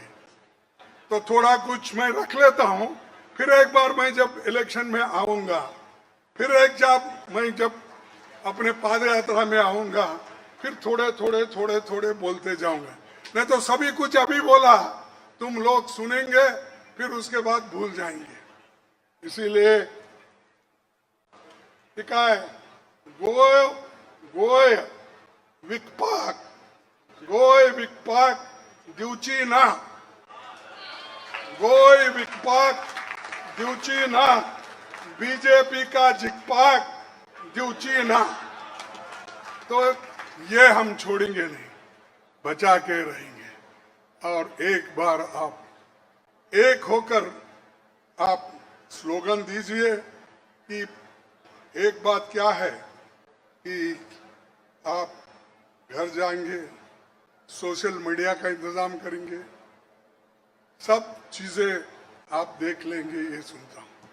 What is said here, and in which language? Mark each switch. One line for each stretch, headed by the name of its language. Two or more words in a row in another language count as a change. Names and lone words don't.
Hindi: तो थोड़ा कुछ मैं रख लेता हूँ, फिर एक बार मैं जब इलेक्शन में आऊँगा, फिर मैं जब अपने पाद यात्रा में आऊँगा, फिर थोड़े बोलते जाऊँगा। नहीं तो सभी कुछ अभी बोला तुम लोग सुनेंगे, फिर उसके बाद भूल जाएंगे।
Konkani: इसीलिए काय गोय विकपाक दिवची ना, गोय विकपाक दिवची ना, बीजेपी का जिकपाक दिवची ना।
Hindi: तो ये हम छोड़ेंगे नहीं, बचा के रहेंगे। और एक बार आप एक होकर आप स्लोगन दीजिए कि एक बात क्या है कि आप घर जाएंगे,
English: social media
Hindi: का इंतजाम करेंगे, सब चीजें आप देख लेंगे, ये सुनता हूँ।